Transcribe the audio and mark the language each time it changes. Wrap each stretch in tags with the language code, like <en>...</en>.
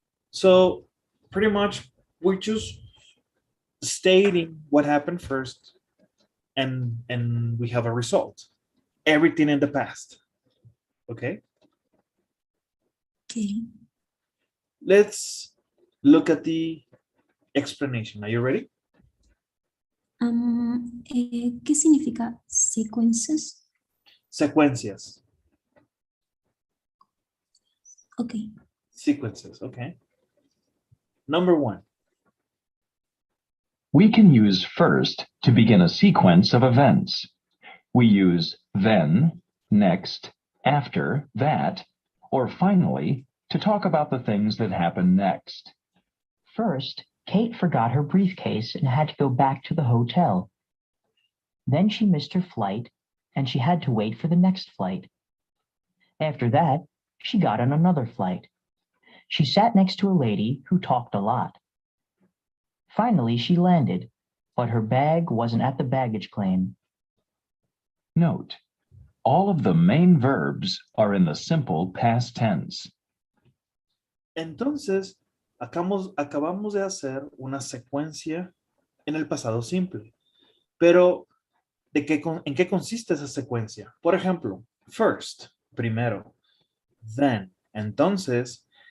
<en>So pretty much we're just stating what happened first and we have a result. Everything in the past. Okay? Okay. Let's look at the explanation. Are you ready?</en> <es>¿Qué significa sequences? Secuencias.</es> <en>Okay. Sequences, okay. Number 1. We can use first to begin a sequence of events. We use then, next, after, that, or finally to talk about the things that happen next. First, Kate forgot her briefcase and had to go back to the hotel. Then she missed her flight and she had to wait for the next flight. After that, she got on another flight. She sat next to a lady who talked a lot. Finally, she landed, but her bag wasn't at the baggage claim. Note, all of the main verbs are in the simple past tense.</en> <es>Entonces, acabamos de hacer una secuencia en el pasado simple. Pero, ¿en qué consiste esa secuencia? Por ejemplo, first, primero. Then, entonces.</es>